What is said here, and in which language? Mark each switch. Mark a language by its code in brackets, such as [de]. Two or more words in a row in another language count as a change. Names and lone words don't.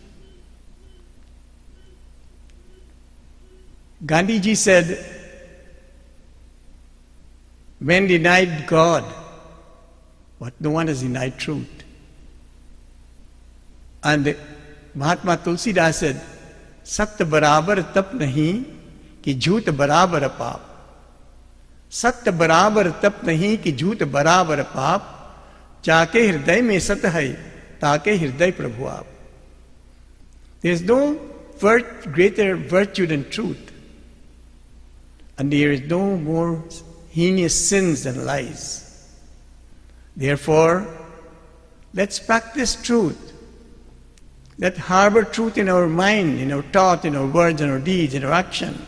[en] Gandhiji said, when denied God, but no one has denied truth. And Mahatma Tulsidas said, [hi] सत्य बराबर तप नहीं कि झूठ बराबर पाप. सत्य बराबर तप नहीं कि झूठ बराबर पाप. जाके हृदय में सत है, ताके हृदय प्रभु आप. [en] There is no greater virtue than truth. And there is no more heinous sins than lies. Therefore, let's practice truth. Let's harbor truth in our mind, in our thought, in our words, in our deeds, in our action.